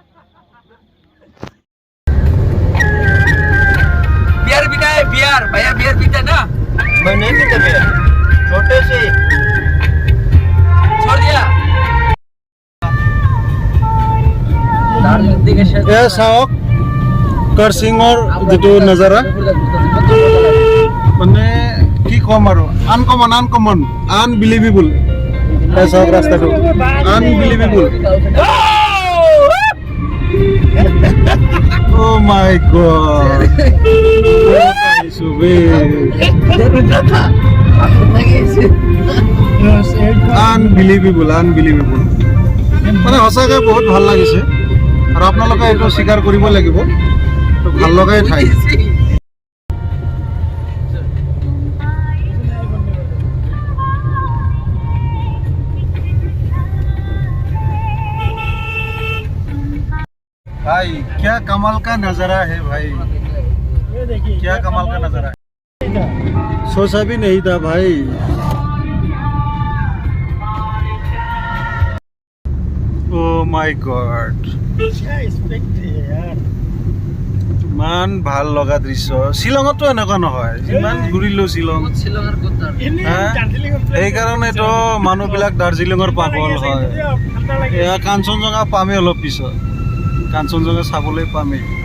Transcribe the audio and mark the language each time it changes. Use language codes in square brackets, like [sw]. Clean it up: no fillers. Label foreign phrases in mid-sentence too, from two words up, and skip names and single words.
[hi] बियर पीता है, बियर भैया, बियर पीता है ना? मैं नहीं पीता बियर, छोटे से छोड़ दिया। दार्जिलिंग के शेर [as] এয়া চাওক কাৰ্চিঙৰ যিটো নজাৰা, মানে কি ক'ম আৰু, [en] uncommon unbelievable. [as] এয়া চাওক ৰাস্তাটো, আনবিলিভেবল। [en] Oh my god, unbelievable. [as] মানে সঁচাকৈ বহুত ভাল লাগিছে, আৰু আপোনালোকে এইটো স্বীকাৰ কৰিব লাগিব, তো ভাল লগাই ঠাই। [hi] भाई क्या कमाल का नज़ारा है भाई, क्या कमाल का नज़ारा है, सोचा भी नहीं था भाई। [en] Oh my god, [as] ইমান ভাল লগা দৃশ্য। শ্বিলঙতো এনেকুৱা নহয়, যিমান ঘূৰিলো শ্বিলং, শ্বিলঙৰ কথা। সেইকাৰণেতো মানুহবিলাক দাৰ্জিলিঙৰ পাগল হয়। এয়া কাঞ্চনজঙ্ঘা পামেই অলপ পিছত, কাঞ্চনজঙ্ঘা চাবলৈ পামেই।